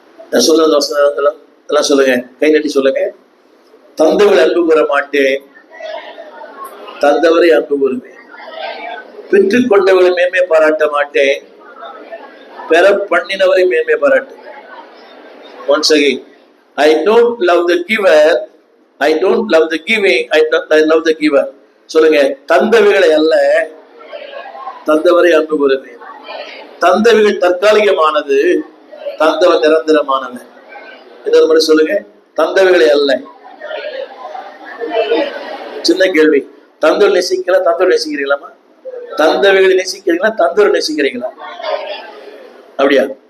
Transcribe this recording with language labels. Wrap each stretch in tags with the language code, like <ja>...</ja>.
<ta>நான் சொல்றது எல்லாம் சொல்லுங்க, கை நட்டி சொல்லுங்க. தந்தவரை அன்பு கூற மாட்டேன், தந்தவரை அன்பு கூறுவேன். பெற்றுக் கொண்டவரை மேன்மை பாராட்ட மாட்டேன், பெற பண்ணினவரை மேன்மை பாராட்டுவேன்.</ta> <en>Once again, I don't love the giver, I don't love the giving, I love the giver.</en> <ta>சொல்லுங்க, தந்தவைகளை அல்ல, தந்தவரை அன்பு கூறுவேன். தந்தவைகள் தற்காலிகமானது, தந்தவன் நிரந்தரமானவன். இன்னொரு முறை சொல்லுங்க, தந்தவைகளை அல்ல. சின்ன கேள்வி, தந்தவர் நேசிக்கலாம், தந்தவர் நேசிக்கிறீங்களாமா? தந்தவைகளை நேசிக்கிறீங்களா, தந்தவர் நேசிக்கிறீங்களா? அப்படியா?</ta>